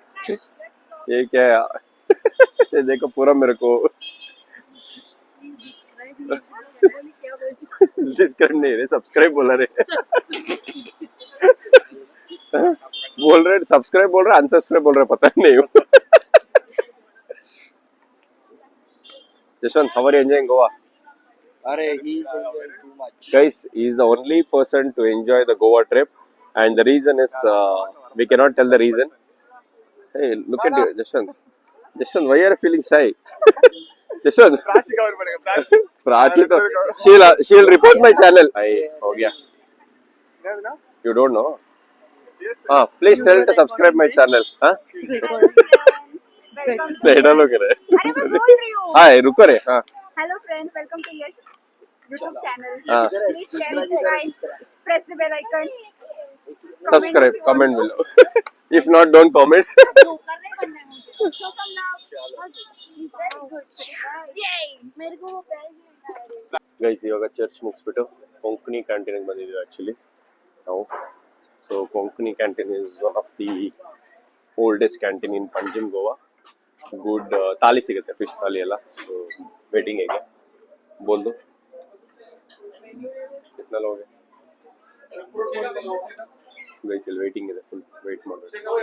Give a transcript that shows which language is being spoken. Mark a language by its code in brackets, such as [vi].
[hi] ये क्या है? ये देखो पूरा मेरे को डिस्क्राइब नहीं रहे, सब्सक्राइब बोल रहे. बोल रहे सब्सक्राइब बोल रहे, अनसब्सक्राइब बोल रहे, पता नहीं. [en] Jashwant, how are you enjoying Goa? He is enjoying too much. Guys, he is the only person to enjoy the Goa trip, and the reason is we cannot tell the reason. Hey, look at you, Jashwant. Jashwant, why are you feeling shy? Jashwant, Prachi to she'll report my channel. Hey, [hi] ho gaya. [en] You don't know? Please tell to subscribe my channel. [hi] नहीं डालो करे. अरे मैं बोल रही हूँ. हाँ रुको रे. हाँ [en] Hello friends, welcome to your YouTube channel. Please share, subscribe, press the bell icon. subscribe, comment below. If not, don't comment. So come now. Very good. Yay! [hi] मेरे को वो प्राइज मिला है. [kn] ಗೈಸ್, ಇವಾಗ ಚರ್ಚ್ ಮುಗಿಸ್ಬಿಟ್ಟು ಕೊಂಕಣಿ ಕ್ಯಾಂಟೀನ್ಗೆ ಬಂದಿದ್ದೀವಿ ಆಕ್ಚುಲಿ ನಾವು. [en] So Konkani canteen is one of the oldest canteen in Panjim Goa. [kn] Good ತಾಲಿ ಸಿಗುತ್ತೆ, ಫಿಶ್ ತಾಲಿ ಎಲ್ಲ. ಸೊ ವೇಟಿಂಗ್ ಹೇಗೆ [hi] ಬೋಲ್ ದೋ कितना लोगे [kn] ಗೈಸ್, ಇಲ್ಲಿ ವೇಟಿಂಗ್ ಇದೆ, ಫುಲ್ ವೇಟ್ ಮಾಡಬೇಕು.